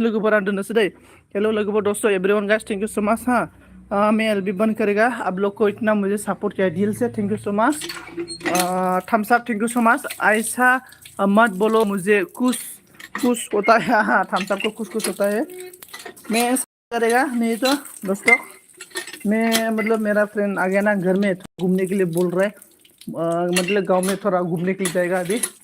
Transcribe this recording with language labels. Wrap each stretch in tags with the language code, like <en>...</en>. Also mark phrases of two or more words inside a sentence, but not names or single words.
<brx>लोगोफोरा दोननोसै दे हेलो लोगोफोर</brx> <en>दोस्तों everyone guys thank you so much</en> <hi>हाँ मैं एल बी बंद करेगा आप लोग को इतना मुझे सपोर्ट किया दिल से</hi> <en>thank you so much thumbs up thank you so much</en> <hi>ऐसा मत बोलो मुझे कुछ होता है हाँ</hi> <en>thumbs up</en> <hi>को कुछ होता है मैं करेगा नहीं तो दोस्तों मैं मतलब मेरा फ्रेंड आ गया ना घर में घूमने के लिए बोल रहा है मतलब गांव में थोड़ा घूमने के लिए जाएगा अभी।</hi>